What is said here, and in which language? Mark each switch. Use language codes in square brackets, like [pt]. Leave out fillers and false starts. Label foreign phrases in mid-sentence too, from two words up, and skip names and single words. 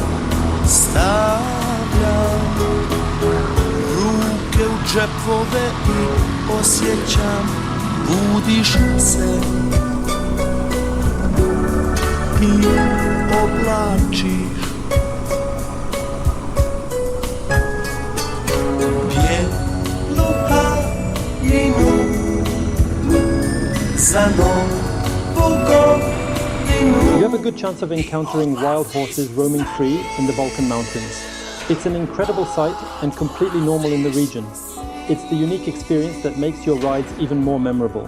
[hr] stavljam ruke u džepove i osjećam, budiš se i oblačiš bijelu haljinu za novu godinu. [en] You have a good chance of encountering wild horses roaming free in the Balkan mountains. It's an incredible sight and completely normal in the region. It's the unique experience that makes your rides even more memorable.